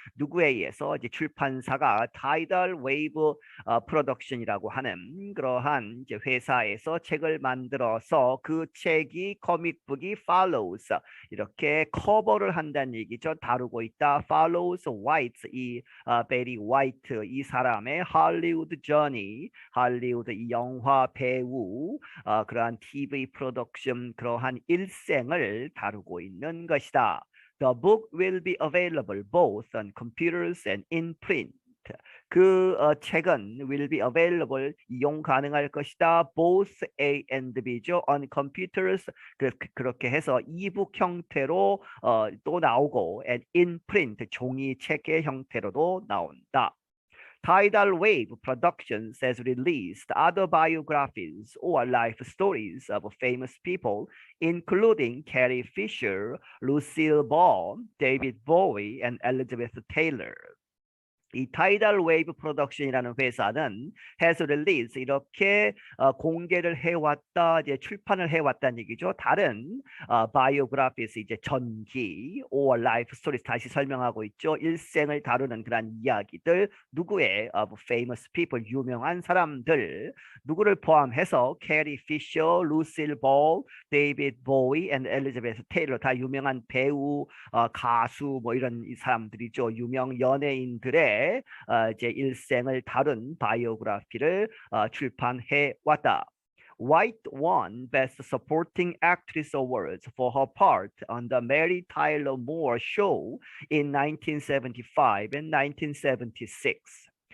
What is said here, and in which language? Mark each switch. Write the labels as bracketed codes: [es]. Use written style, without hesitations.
[ko] 누구에 의해서 이제 출판사가 Tidal Wave Production이라고 하는 그러한 이제 회사에서 책을 만들어서 그 책이 코믹북이 follows 이렇게 커버를 한다는 얘기죠. 다루고 있다. follows White 이 베리 화이트 이 사람의 할리우드 저니 할리우드 이 영화 배우 그러한 TV 프로덕션 그러한 일생을 다루고 있는 것이다. [en] The book will be available both on computers and in print. [ko] 그 책은 will be available 이용 가능할 것이다. both A and B죠. on computers 그렇게 해서 이북 형태로 또 나오고 and in print 종이 책의 형태로도 나온다. [en] Tidal Wave Productions has released other biographies or life stories of famous people, including Carrie Fisher, Lucille Ball, David Bowie, and Elizabeth Taylor. [ko] 이 타이달 웨이브 프로덕션이라는 회사는 has released 이렇게 공개를 해왔다 이제 출판을 해왔다는 얘기죠. 다른 바이오그래피스 이제 전기 or life stories 다시 설명하고 있죠. 일생을 다루는 그런 이야기들 누구의 of famous people 유명한 사람들 누구를 포함해서 캐리 피셔, 루실 볼, 데이비드 보이, and 엘리자베스 테일러 다 유명한 배우, 가수 뭐 이런 이 사람들이죠. 유명 연예인들의 이제 일생을 다룬 바이오그래피를 출판해 왔다. [en] White won Best Supporting Actress Awards for her part on the Mary Tyler Moore Show in 1975 and 1976.